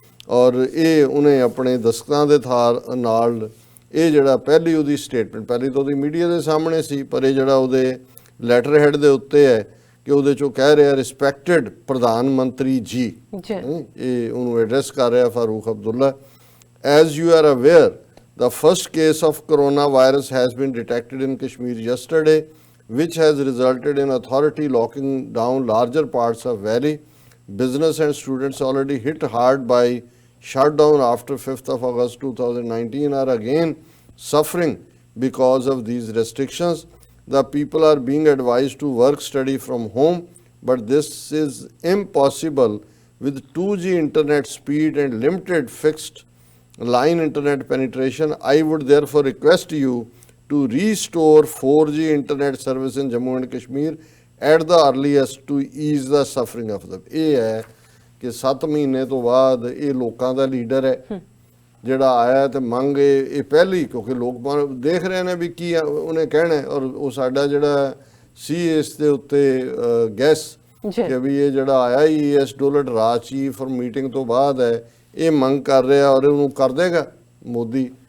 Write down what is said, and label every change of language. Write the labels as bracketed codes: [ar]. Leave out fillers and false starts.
[pa] ਔਰ ਇਹ ਉਹਨੇ ਆਪਣੇ ਦਸਤਖਤਾਂ ਦੇ ਨਾਲ ਇਹ ਜਿਹੜਾ ਪਹਿਲੀ ਉਹਦੀ ਸਟੇਟਮੈਂਟ, ਪਹਿਲੀ ਤਾਂ ਉਹਦੀ ਮੀਡੀਆ ਦੇ ਸਾਹਮਣੇ ਸੀ, ਪਰ ਇਹ ਜਿਹੜਾ ਉਹਦੇ ਲੈਟਰ ਹੈਡ ਦੇ ਉੱਤੇ ਹੈ ਕਿ ਉਹਦੇ ਚੋਂ ਕਹਿ ਰਿਹਾ ਰਿਸਪੈਕਟਡ ਪ੍ਰਧਾਨ ਮੰਤਰੀ ਜੀ, ਜੀ ਇਹ ਉਹਨੂੰ ਐਡਰੈਸ ਕਰ ਰਿਹਾ Farooq Abdullah. [en] As you are aware, the first case of coronavirus has been detected in Kashmir yesterday, which has resulted in authority locking down larger parts of valley. Business and students already hit hard by shutdown after 5th of August 2019 are again suffering because of these restrictions. The people are being advised to work study from home, but this is impossible with 2G internet speed and limited fixed line internet penetration. I would therefore request you to restore 4G internet service in Jammu and Kashmir at the earliest to ease the suffering of them. [pa] ਇਹ ਹੈ ਕਿ 7 ਮਹੀਨੇ ਤੋਂ ਬਾਅਦ ਇਹ ਲੋਕਾਂ ਦਾ leader ਹੈ ਜਿਹੜਾ ਆਇਆ ਤੇ ਮੰਗ ਇਹ ਪਹਿਲੀ, ਕਿਉਂਕਿ ਲੋਕ ਦੇਖ ਰਹੇ ਨੇ ਵੀ ਕੀ ਉਹਨੇ ਕਹਿਣਾ, ਔਰ ਉਹ ਸਾਡਾ ਜਿਹੜਾ ਸੀ ਇਸ ਦੇ ਉੱਤੇ ਗੈਸ ਕਿ ਵੀ ਇਹ ਜਿਹੜਾ ਆਇਆ ES ਡੋਲਟ Raj chief for meeting ਤੋਂ ਬਾਅਦ ਹੈ, ਇਹ ਮੰਗ ਕਰ ਰਿਹਾ ਔਰ ਉਹਨੂੰ ਕਰ ਦੇਗਾ ਮੋਦੀ।